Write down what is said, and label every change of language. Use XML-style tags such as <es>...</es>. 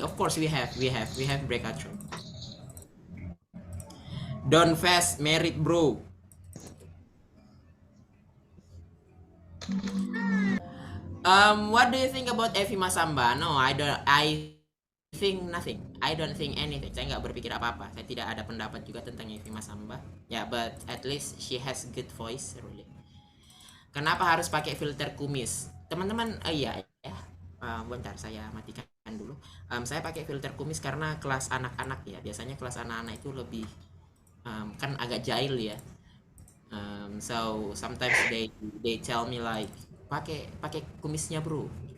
<en>Of course we have breakout room. Don't fast married bro. What do you think about Evi Masamba? No, I think nothing. I don't think anything.</en> <id>Saya nggak berpikir apa-apa. Saya tidak ada pendapat juga tentang Evi Masamba.</id> <en>Ya, but at least she has good voice, really.</en> <id>Kenapa harus pakai filter kumis? Teman-teman, bentar saya matikan dulu. Saya pakai filter kumis karena kelas anak-anak ya. Biasanya kelas anak-anak itu lebih kan agak jahil ya.</id> <en>So sometimes they tell me like</en> <id>pakai kumisnya</id> <en>bro.</en>